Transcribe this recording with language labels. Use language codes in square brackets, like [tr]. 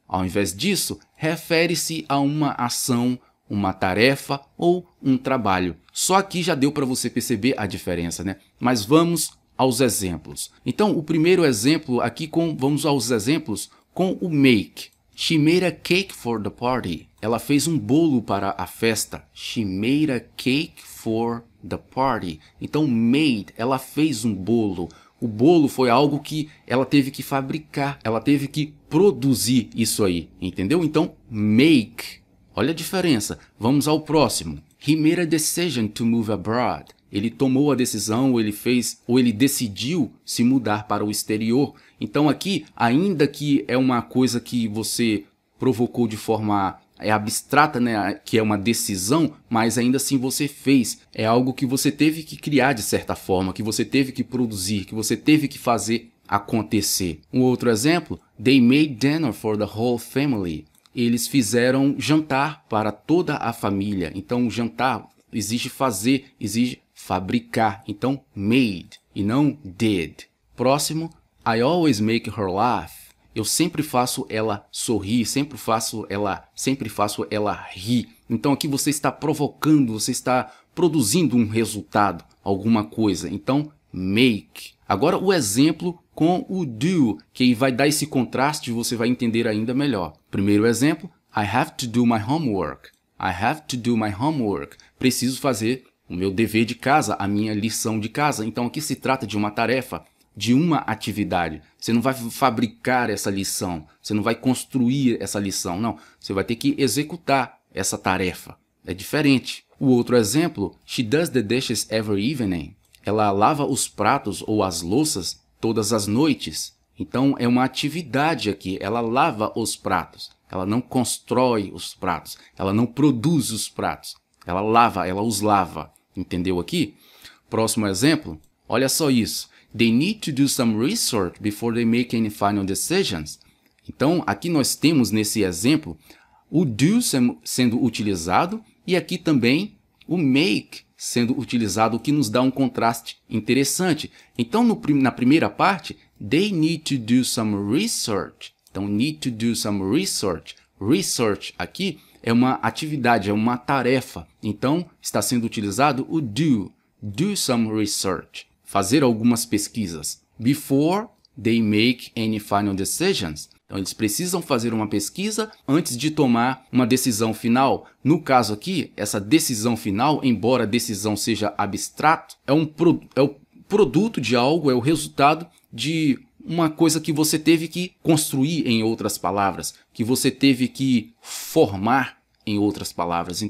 [pt] Ao invés disso, refere-se a uma ação, uma tarefa ou um trabalho. Só aqui já deu para você perceber a diferença, né? Mas vamos aos exemplos. Então, o primeiro exemplo aqui, vamos aos exemplos com o make. [en] She made a cake for the party. [pt] Ela fez um bolo para a festa. [en] She made a cake for the party. [pt] Então, made, ela fez um bolo. O bolo foi algo que ela teve que fabricar, ela teve que produzir isso aí, entendeu? Então, make. Olha a diferença. Vamos ao próximo. [en] He made a decision to move abroad. [pt] Ele tomou a decisão, ou ele decidiu se mudar para o exterior. Então aqui, ainda que é uma coisa que você provocou de forma abstrata, né, que é uma decisão, mas ainda assim você fez. É algo que você teve que criar de certa forma, que você teve que produzir, que você teve que fazer acontecer. Um outro exemplo, [en] they made dinner for the whole family. [pt] Eles fizeram jantar para toda a família. Então, jantar exige fazer, exige fabricar. Então, made e não did. Próximo, [en] I always make her laugh. [pt] Eu sempre faço ela sorrir, sempre faço ela rir. Então aqui você está provocando, você está produzindo um resultado, alguma coisa. Então, make. Agora o exemplo com o do, que vai dar esse contraste e você vai entender ainda melhor. [en] Primeiro exemplo, I have to do my homework. I have to do my homework. [pt] Preciso fazer o meu dever de casa, a minha lição de casa. Então aqui se trata de uma tarefa, de uma atividade. Você não vai fabricar essa lição, você não vai construir essa lição, não. Você vai ter que executar essa tarefa. É diferente. O outro exemplo, [en] she does the dishes every evening. [pt] Ela lava os pratos ou as louças todas as noites. Então é uma atividade aqui, ela lava os pratos. Ela não constrói os pratos, ela não produz os pratos. Ela lava, ela os lava. Entendeu aqui? Próximo exemplo, olha só isso. [en] They need to do some research before they make any final decisions. [pt] Então, aqui nós temos nesse exemplo o do sendo utilizado e aqui também o make sendo utilizado, o que nos dá um contraste interessante. Então, na primeira parte, [en] they need to do some research. Então, need to do some research. [pt] Research aqui é uma atividade, é uma tarefa. Então, está sendo utilizado o do. [en] Do some research. [pt] Fazer algumas pesquisas. [en] Before they make any final decisions. [pt] Então, eles precisam fazer uma pesquisa antes de tomar uma decisão final. No caso aqui, essa decisão final, embora a decisão seja abstrato, é o produto de algo, é o resultado de uma coisa que você teve que construir, em outras palavras, que você teve que formar, em outras palavras.